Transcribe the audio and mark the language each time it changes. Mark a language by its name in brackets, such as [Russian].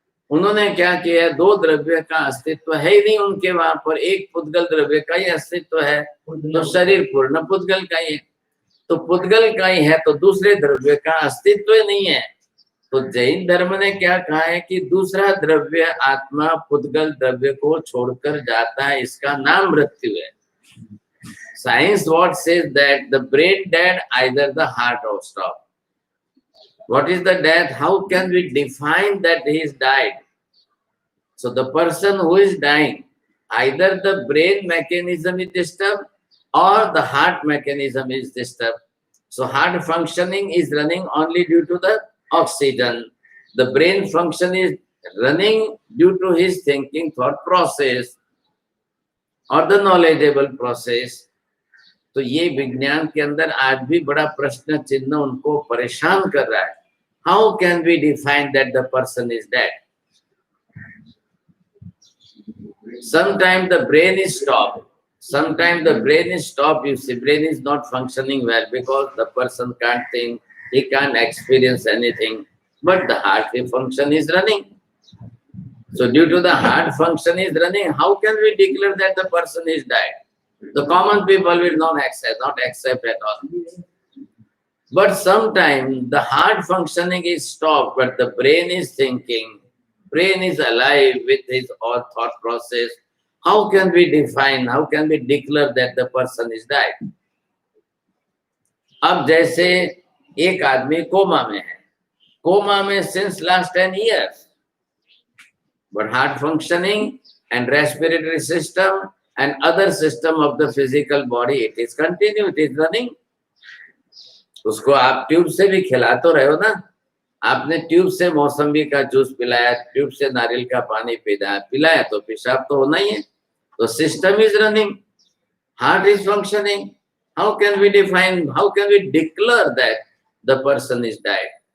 [Hindi] उन्होंने क्या किया, दो द्रव्य का अस्तित्व है ही नहीं उनके, वहां पर एक पुद्गल द्रव्य का ही अस्तित्व है, तो शरीर पूर्ण पुद्गल का ही है, तो पुद्गल का ही है तो दूसरे द्रव्य का अस्तित्व ही नहीं है। तो जैन धर्म ने क्या कहा है कि दूसरा द्रव्य आत्मा पुद्गल द्रव्य को छोड़कर जाता है, इसका नाम मृत्यु है। [English] Science what says that the brain dead, either the heart or stop. What is the death? How can we define that he is died? So the person who is dying, either the brain mechanism is disturbed or the heart mechanism is disturbed. So heart functioning is running only due to the oxygen. The brain function is running due to his thinking thought process or the knowledgeable process. [Hindi] तो ये विज्ञान के अंदर आज भी बड़ा प्रश्न चिन्ह उनको परेशान कर रहा है। [English] How can we define that the person is dead? Sometimes the brain is stopped. Sometimes the brain is stopped. You see, brain is not functioning well because the person can't think, he can't experience anything. But the heart function is running. So due to the heart function is running, how can we declare that the person is died? The common people will not accept at all. But sometimes the heart functioning is stopped, but the brain is thinking, brain is alive with his all thought process. How can we define, how can we declare that the person is died? [Hindi] अब जैसे एक आदमी coma में [English] है, कोमा में since last 10 years, but heart functioning and respiratory system and other system of the physical body, it is continued, it is running. [Hindi] उसको आप tube से भी खिला तो रहे हो ना, आपने ट्यूब से मौसम्बी का जूस पिलाया, ट्यूब से नारियल का पानी पिलाया तो पेशाब तो होना ही है। [English] तो system is running, heart is functioning. How can we define, how can we declare that the person is died?